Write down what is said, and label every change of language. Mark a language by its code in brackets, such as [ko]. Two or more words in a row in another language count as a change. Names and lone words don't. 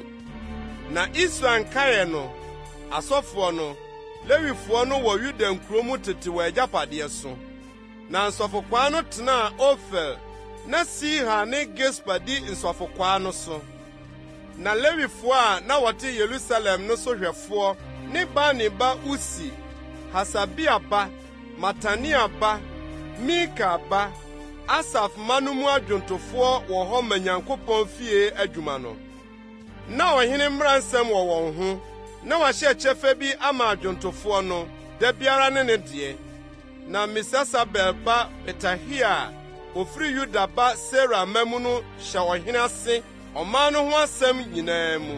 [ak] Na Israel nkae no, asɔfoɔ no, Lewifoɔ no wɔ Yuda nkuro mu tete wɔ agyapadeɛ so. Na nsɔfokwaa no tenaa Ofel, na Siha ne Gispa di nsɔfokwaa no so. Na Lewifoɔ a na wɔte Yerusalem no sohwɛfoɔ ne Bani ba Usi, Hasabia ba, Matania ba, Mika ba, Asaf ma no mu adwontofoɔ wɔ hɔ ma Nyankopɔn fie adwuma no. Na ɔhene mmaransɛm wɔ wɔn ho, na wɔahyɛ kyɛfa bi ama adwontofoɔ no, da biara ne deɛ. Na Mesesabel ba Petahia, ofiri Yuda ba Sera mamu no hyɛ ɔhene ase ɔman no ho asɛm nyinaa mu.